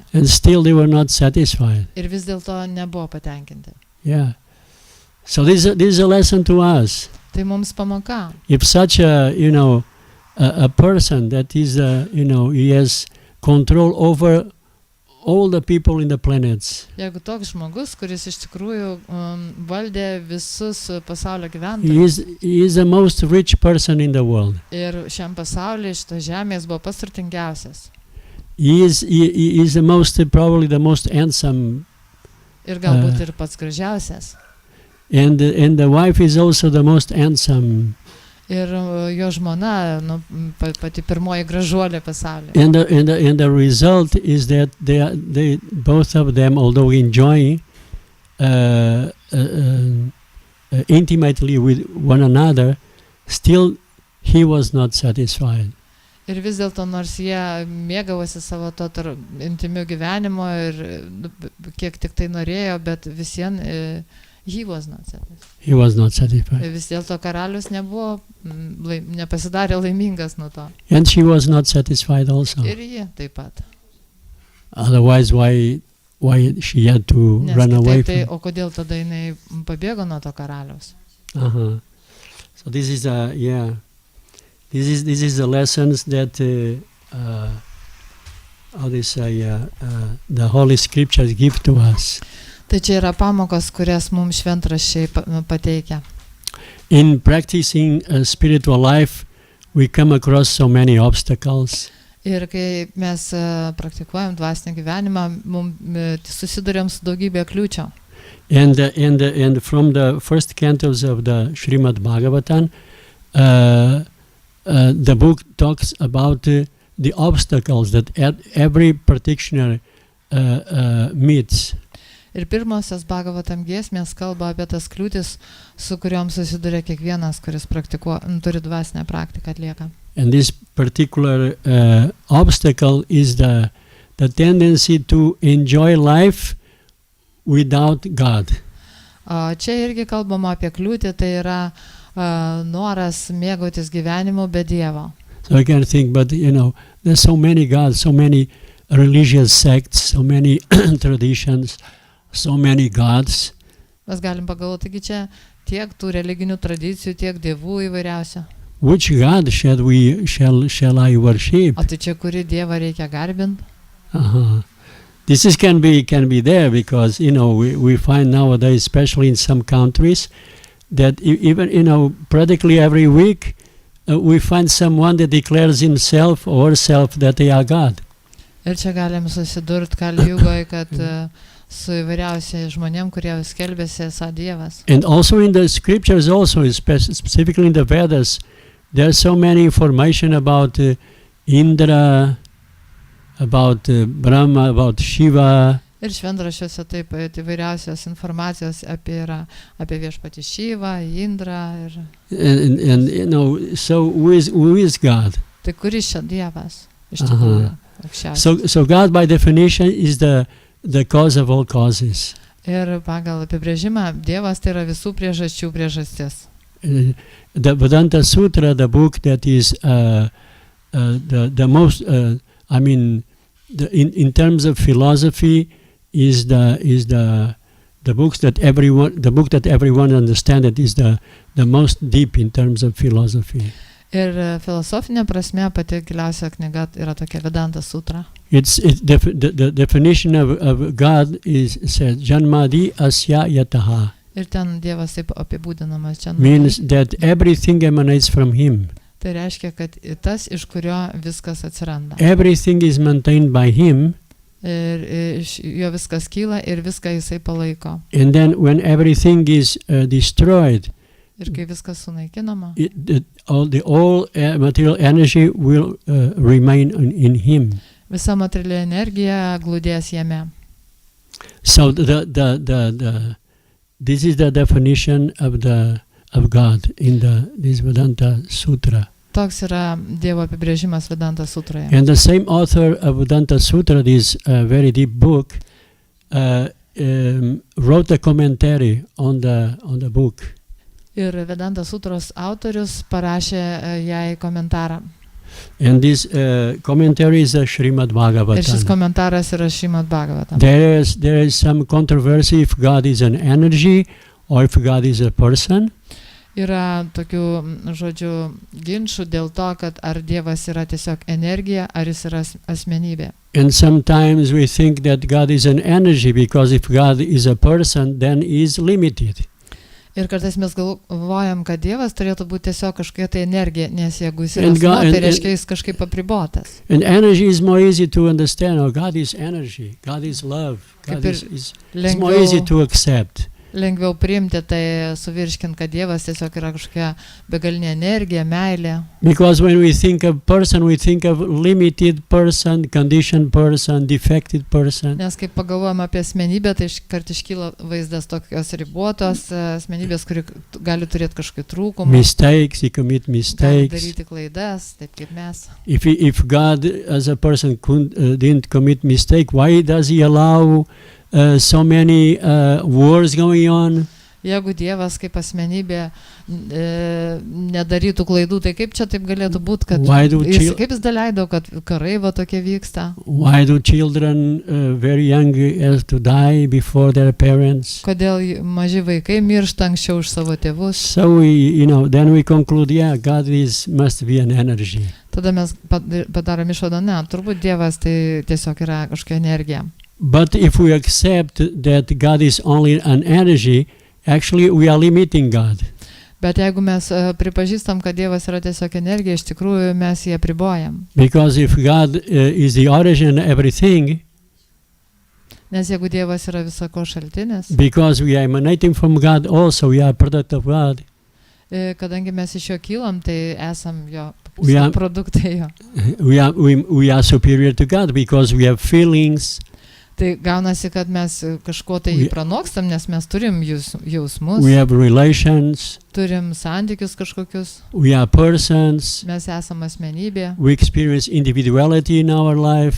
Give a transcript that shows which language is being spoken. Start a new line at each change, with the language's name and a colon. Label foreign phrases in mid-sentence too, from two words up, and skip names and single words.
English: And still they were not satisfied.
Lithuanian: Ir vis dėlto nebuvo patenkinti.
English: Yeah. So this is a lesson to us.
Lithuanian: Tai mums pamoka.
English: If such a person that is he has control over all the people in the planets.
Lithuanian: Jeigu toks žmogus, kuris iš tikrųjų valdė visus pasaulio gyventojus.
English: He is the most rich person in the world.
Lithuanian: Ir šiam pasaulyje, šito žemės buvo pats turtingiausias.
English: He is probably the most handsome.
Lithuanian: Ir galbūt ir pats gražiausias.
English: And the wife is also the most handsome.
Lithuanian: Ir jo žmona, pati pirmoji gražuolė pasaulyje.
English: And the result is that they both of them, although enjoying intimately with one another, still he was not satisfied.
Lithuanian: Ir vis dėlto, nors jie mėgavosi savo to intimiu gyvenimo ir kiek tik tai norėjo, bet visien
English: he was not satisfied. He was not satisfied.
Lithuanian: Vis dėlto karalius nepasidarė laimingas nuo to.
English: And she was not satisfied also.
Lithuanian: Ir ji taip pat.
English: Otherwise, why she had to run away from?
Lithuanian: O kodėl tada jinai pabėgo nuo to karaliaus?
English: So this is this is the lessons that the Holy Scriptures give to us.
Lithuanian: Tai čia yra pamokos, kurias mums šventraščiai pateikia.
English: In practicing a spiritual life, we come across so many obstacles.
Lithuanian: Ir kai mes praktikuojam dvasinį gyvenimą, susiduriam su daugybė kliūčių.
English: And from the first cantos of the Srimad Bhagavatam, the book talks about the obstacles that every practitioner meets.
Lithuanian: Ir pirmosios Bhagavatam giesmės kalba apie tas kliūtis, su kuriuom susiduria kiekvienas, kuris turi dvasinę praktiką atlieka.
English: And this particular obstacle is the tendency to enjoy life without God.
Lithuanian: Čia irgi kalbama apie kliūtį, tai yra noras mėgautis gyvenimu be Dievo.
English: So I can think, but there's so many gods, so many religious sects, so many traditions, so many gods.
Lithuanian: Mes galim pagalvoti, taigi čia tiek tų religinių tradicijų, tiek dievų įvairiausių.
English: Which God shall I worship?
Lithuanian: O tai čia kuri Dievą reikia garbinti?
English: This can be there because we find nowadays, especially in some countries, that even practically every week we find someone that declares himself or herself that they are God.
Lithuanian: Ir čia galim susidurti Kali-Jugoj, kad su įvairiausiais žmonėm, kurie skelbėsi esą Dievas.
English: And also in the scriptures, also specifically in the Vedas, there's so many information about Indra, about Brahma, about Shiva.
Lithuanian: Ir šventraščiuose taip pat įvairiausios informacijos apie viešpatį Šivą, Indrą ir...
English: And so who is God?
Lithuanian: Tai kuris čia Dievas? Iš tikrųjų, aukščiausias.
English: So God by definition is the cause of all causes.
Lithuanian: Ir pagal apibrėžimą Dievas tai yra visų priežasčių priežastis.
English: The Vedanta Sutra, the book that is the most, in terms of philosophy, is the book that everyone understands. That is the most deep in terms of philosophy.
Lithuanian: Ir filosofinė prasme pati giliausia knyga yra tokia Vedanta Sutra.
English: The definition of God says
Sanskrit: जन्मादि अस्य यतः.
Lithuanian: Ir ten Dievas taip apibūdinamas čia.
English: Means that everything emanates from Him.
Lithuanian: Tai reiškia, kad tas, iš kurio viskas atsiranda.
English: Everything is maintained by Him.
Lithuanian: Ir iš jo viskas kyla ir viską jisai palaiko.
English: And then when everything is destroyed,
Lithuanian: ir kai viskas sunaikinama,
English: all material energy will remain in Him.
Lithuanian: Visa materiali energija glūdės jame.
English: So this is the definition of God in this Vedanta Sutra.
Lithuanian: Toks yra Dievo apibrėžimas Vedanta Sutroje.
English: And the same author of Vedanta Sutra, this very deep book, wrote a commentary on the book.
Lithuanian: Ir Vedanta Sutros autorius parašė jai komentarą.
English: And this commentary is a Srimad Bhagavatam.
Lithuanian: Ir šis komentaras yra Srimad Bhagavatam.
English: There is some controversy if God is an energy or if God is a person.
Lithuanian: Yra tokių, ginčų dėl to, kad ar Dievas yra tiesiog energija, ar jis yra asmenybė.
English: And sometimes we think that God is an energy because if God is a person, then he is limited.
Lithuanian: Ir kartais mes galvojam, kad Dievas turėtų būti tiesiog kažkokia tai energija, nes jeigu jis yra asmuo, tai reiškia jis kažkaip apribotas.
English: And energy is more easy to understand. Oh, God is energy. God is love. God is more easy to accept.
Lithuanian: Lengviau priimti, tai suvirškint, kad Dievas tiesiog yra kažkokia begalinė energija, meilė.
English: Because when we think of person, we think of limited person, conditioned person, defected person.
Lithuanian: Nes kai pagalvojam apie asmenybę, tai iškart iškyla vaizdas tokios ribotos asmenybės, kuri gali turėti kažkokį trūkumą.
English: Mistakes, he commit mistakes.
Lithuanian: Gali daryti klaidas, taip kaip mes.
English: If God as a person didn't commit mistake, why does he allow so many wars going on?
Lithuanian: Jeigu Dievas kaip asmenybė nedarytų klaidų, tai kaip čia taip galėtų būti, kad kaip jis daleido, kad karai va tokie vyksta?
English: Why do children very young have to die before their parents?
Lithuanian: Kodėl maži vaikai miršta anksčiau už savo tėvus?
English: So then we conclude, God must be an energy.
Lithuanian: Tada mes padarom išvadą, ne, turbūt Dievas tai tiesiog yra kažkokia energija.
English: But if we accept that God is only an energy, actually we are limiting God.
Lithuanian: Bet jeigu mes pripažįstam, kad Dievas yra tiesiog energija, iš tikrųjų mes jį apribojam.
English: Because if God is the origin of everything,
Lithuanian: Nes jeigu Dievas yra visako šaltinis,
English: because we are emanating from God also, we are a product of God.
Lithuanian: Kadangi mes iš jo kylam, tai esam jo
English: are-
Lithuanian: produktai jo.
English: We are superior to God because we have feelings,
Lithuanian: Tai gaunasi, kad mes kažko tai
English: We-
Lithuanian: pranokstam, nes mes turim jausmus,
English: we have relations,
Lithuanian: turim santykius kažkokius,
English: we are persons,
Lithuanian: mes esam asmenybė
English: we experience individuality in our life.